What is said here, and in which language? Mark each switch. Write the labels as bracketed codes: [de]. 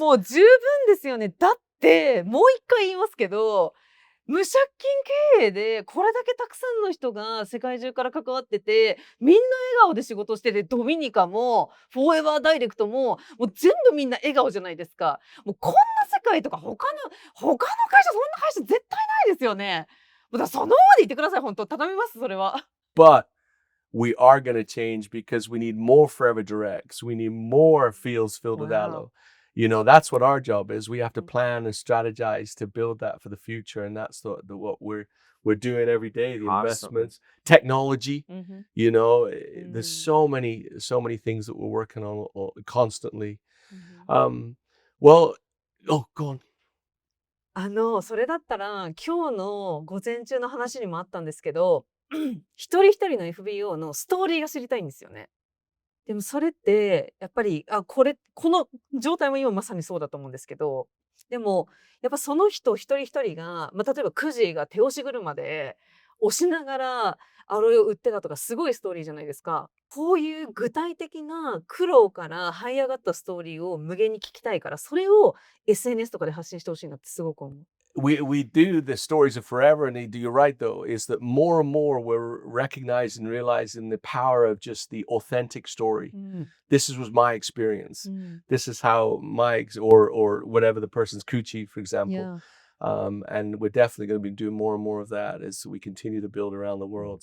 [ja] もう十分ですよね。だって、もう一回言いますけど、無借金経営でこれだけたくさんの人が世界中から関わってて、みんな笑顔で仕事してて、ドミニカもフォーエバーダイレクトも、もう全部みんな笑顔じゃないですか。もうこんな世界とか他の会社、そんな会社絶対ないですよね。もうだからそのままで言ってください、本当。頼みます、それは。 [en] But we are going to change because we need more Forever Directs. We need more fields filled with Wow. aloe. You know, that's what our job is. We have to plan and strategize to build that for the future, and that's what we're doing every day. The Constantly. investments, technology. You know, there's so Mm. many things that we're working on constantly. Mhm. Well, oh, go on. [ja] それだったら、今日の午前中の話にもあったんですけど、一人一人の FBO のストーリーが知りたいんですよね。でもそれって、やっぱり、この状態も今まさにそうだと思うんですけど、でも、やっぱその人一人一人が、例えばくじが手押し車で押しながらアロエを売ってたとかすごいストーリーじゃないですか。こういう具体的な苦労から這い上がったストーリーを無限に聞きたいから、それを SNS とかで発信してほしいなってすごく思う。 [en] We do the stories of Forever, and you're right though, is that more and more we're recognizing and realizing the power of just the authentic story. This was my experience. This is how or whatever the person's Kuchi, for example. And we're definitely going to be doing more and more of that as we continue to build around the world.